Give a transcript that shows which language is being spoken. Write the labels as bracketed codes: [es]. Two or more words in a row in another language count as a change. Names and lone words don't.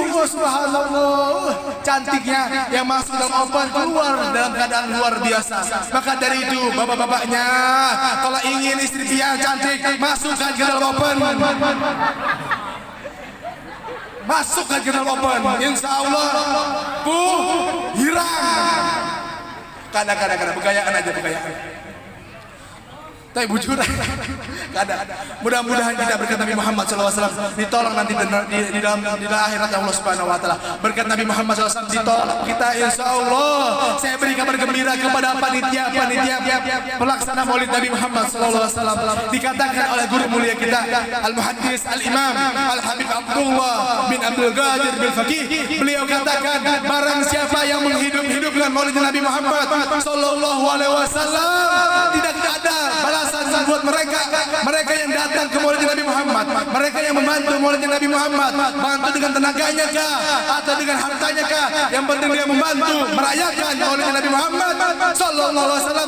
[ar] Oh, subhanallah. [id] Cantiknya yang masuk dalam open keluar dalam keadaan luar biasa. Maka dari itu bapak-bapaknya, kalau ingin istri yang cantik, masukkan ke dalam open. Masukkan ke dalam open. [ar] Insya Allah [id] hilang. [bjn] Kadang-kadang begayaan aja begayaan. Tapi bujur, kada. [id] Mudah-mudahan kita berkat Nabi Muhammad SAW ditolong nanti di dalam akhirat Allah [ar] Subhanahu Wa Taala. [id] Berkat Nabi Muhammad SAW ditolong kita, [ar] insya Allah. [id] Saya beri kabar gembira kepada panitia pelaksana Maulid Nabi Muhammad SAW. Dikatakan oleh guru mulia kita Al Muhaddis Al Imam Al Habib Abdullah bin Abdul Qadir bin Faqih. Beliau katakan, barang siapa yang menghidupkan Maulid Nabi Muhammad SAW, tidak ada balasan buat mereka yang datang ke Maulid Nabi Muhammad, mereka yang membantu Maulid Nabi Muhammad, bantu dengan tenaganya kah atau dengan hartanya kah, yang penting dia membantu merayakan Maulid Nabi Muhammad [ar] sallallahu alaihi wasallam.